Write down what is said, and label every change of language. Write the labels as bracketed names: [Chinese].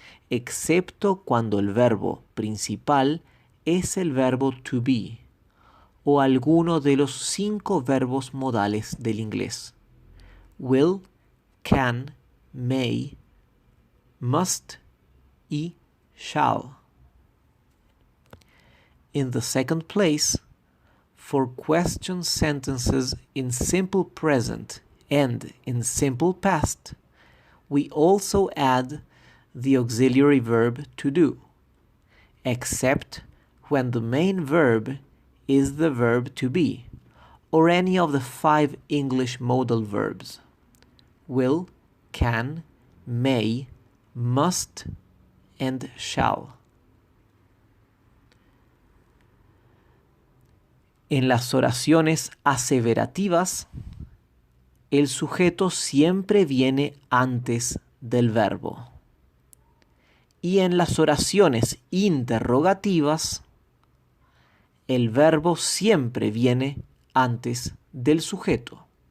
[Spanish] excepto cuando el verbo principal es el verbo to be o alguno de los 5 verbos modales del inglés: will, can, may, must y shall. [English] In the second place, for question sentences in simple present and in simple past, we also add the auxiliary verb to do, except when the main verb is the verb to be, or any of the 5 English modal verbs: will, can, may, must, and shall. [Spanish] En las oraciones aseverativas, el sujeto siempre viene antes del verbo. Y en las oraciones interrogativas, el verbo siempre viene antes del sujeto.